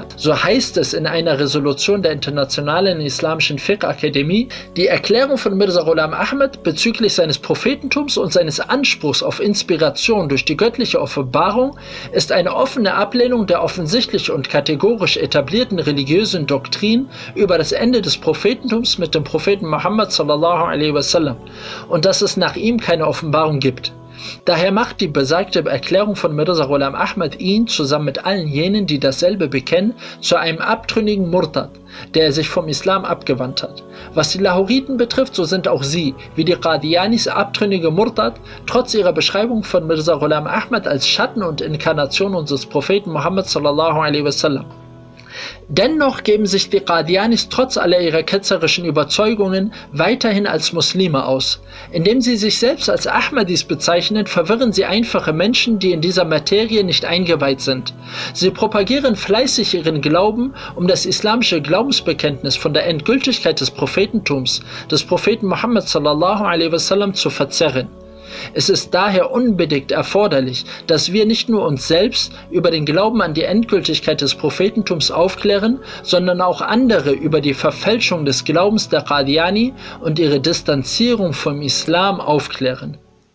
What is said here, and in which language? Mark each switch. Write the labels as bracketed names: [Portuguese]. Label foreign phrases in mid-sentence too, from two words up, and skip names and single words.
[German] So heißt es in einer Resolution der Internationalen Islamischen Fiqh-Akademie: Die Erklärung von Mirza Ghulam Ahmad bezüglich seines Prophetentums und seines Anspruchs auf Inspiration durch die göttliche Offenbarung ist eine offene Ablehnung der offensichtlich und kategorisch etablierten religiösen Doktrin über das Ende des Prophetentums mit dem Propheten Muhammad [Arabic] صلى الله عليه وسلم [German] und dass es nach ihm keine Offenbarung gibt. Daher macht die besagte Erklärung von Mirza Ghulam Ahmad ihn, zusammen mit allen jenen, die dasselbe bekennen, zu einem abtrünnigen Murtad, der sich vom Islam abgewandt hat. Was die Lahoriten betrifft, so sind auch sie, wie die Qadianis, abtrünnige Murtad, trotz ihrer Beschreibung von Mirza Ghulam Ahmad als Schatten und Inkarnation unseres Propheten Muhammad [Arabic] صلى الله عليه وسلم. [German] Dennoch geben sich die Qadianis trotz aller ihrer ketzerischen Überzeugungen weiterhin als Muslime aus. Indem sie sich selbst als Ahmadis bezeichnen, verwirren sie einfache Menschen, die in dieser Materie nicht eingeweiht sind. Sie propagieren fleißig ihren Glauben, um das islamische Glaubensbekenntnis von der Endgültigkeit des Prophetentums, des Propheten Muhammad [Arabic] صلى الله عليه وسلم, [German] zu verzerren. Es ist daher unbedingt erforderlich, dass wir nicht nur uns selbst über den Glauben an die Endgültigkeit des Prophetentums aufklären, sondern auch andere über die Verfälschung des Glaubens der Qadiani und ihre Distanzierung vom Islam aufklären.